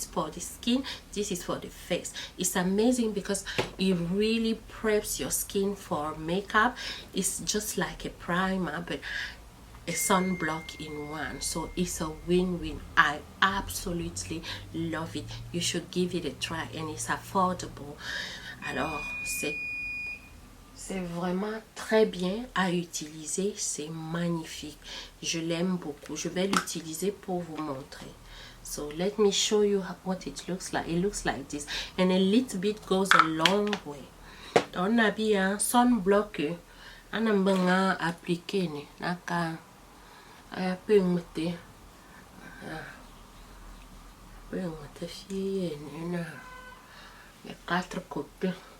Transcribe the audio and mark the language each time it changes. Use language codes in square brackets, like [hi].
[en] This is for the skin, this is for the face. It's amazing because it really preps your skin for makeup. It's just like a primer but a sunblock in one, so it's a win-win. I absolutely love it. You should give it a try and it's affordable. [fr] Alors c'est vraiment très bien à utiliser, c'est magnifique. Je l'aime beaucoup. Je vais l'utiliser pour vous montrer. [en] So let me show you what it looks like. It looks like this, and a little bit goes a long way. [fr] On a bien sunblock. On a bien appliqué ne naka a peu mute fille ne na les 4 côtés.